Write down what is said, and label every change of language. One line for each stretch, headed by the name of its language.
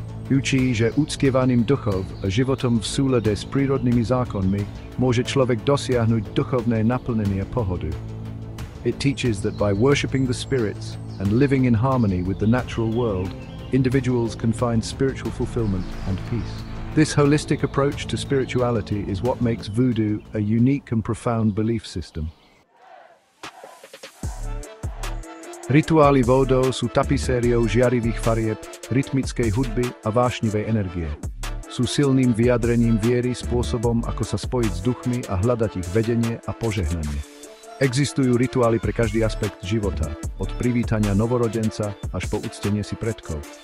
Slovak: Učí, že uctievaním duchov a životom v súlade s prírodnými zákonmi môže človek dosiahnuť duchovné naplnenie a pohodu.
English: It teaches that by worshipping the spirits and living in harmony with the natural world, individuals can find spiritual fulfillment and peace. This holistic approach to spirituality is what makes voodoo a unique and profound belief system.
Slovak: Rituály vodou sú tapisériou žiarivých farieb, rytmickej hudby a vášnivej energie. Sú silným vyjadrením viery, spôsobom, ako sa spojiť s duchmi a hľadať ich vedenie a požehnanie. Existujú rituály pre každý aspekt života, od privítania novorodenca až po uctenie si predkov.